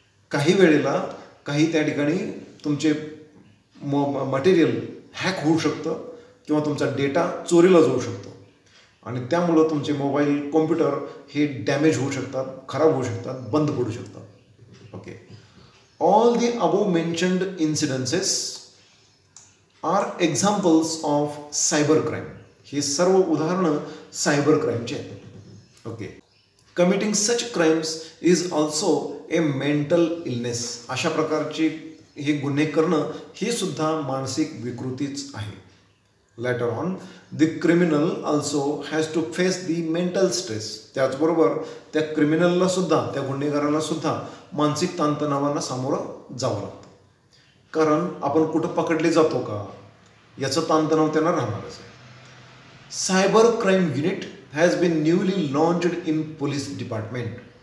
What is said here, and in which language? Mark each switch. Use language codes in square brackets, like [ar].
[mr] काही वेळेला काही त्या ठिकाणी तुमचे मटेरियल हॅक होऊ शकतं किंवा तुमचा डेटा चोरीला जाऊ शकतो आणि त्यामुळं तुमचे मोबाईल, कॉम्प्युटर हे डॅमेज होऊ शकतात, खराब होऊ शकतात, बंद पडू शकतात. Okay. [en] All the above mentioned incidences are examples of cyber crime. [mr] ही सर्व उदाहरणं सायबर क्राईमची आहेत. [en] Okay. Committing such crimes is also a mental illness. [mr] अशा प्रकारची हे गुन्हे करणं ही सुद्धा मानसिक विकृतीच आहे. [en] Later on the criminal also has to face the mental stress. [mr] त्याचबरोबर त्या क्रिमिनलला सुद्धा, त्या गुन्हेगाराला सुद्धा मानसिक ताणतणावांना सामोरं जावं लागतं. कारण आपण कुठं पकडले जातो का याचं ताणतणाव त्यांना राहणारच आहे. [en] Cyber crime unit has been newly launched in police department.